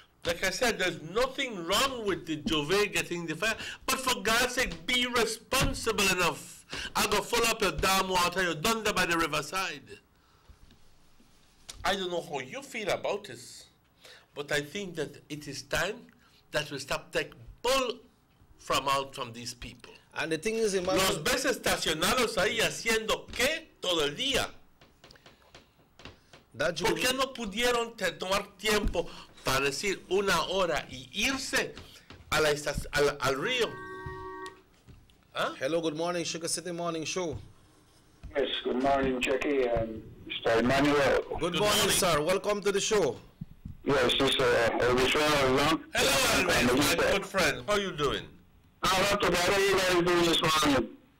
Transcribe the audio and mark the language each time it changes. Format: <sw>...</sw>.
<en>Like I said, there's nothing wrong with the Juve getting the fire, but for God's sake, be responsible enough. I go full up your damn water, you're done there by the riverside. I don't know how you feel about this, but I think that it is time that we stop taking bull from these people. And the thing is,</en> <es>los ves estacionados ahí haciendo qué todo el día. ¿Por qué no pudieron tomar tiempo para decir 1 hora y irse a al río?</es> <en>Huh? Hello, good morning, Sugar City Morning Show. Yes, good morning, Jackie and Mr. Emmanuel. Good morning, sir. Welcome to the show. Yes, this is Elvis Ryan. Hello, Elvis, my good friend. How are you doing? Not too bad. How are you guys doing this morning?</en>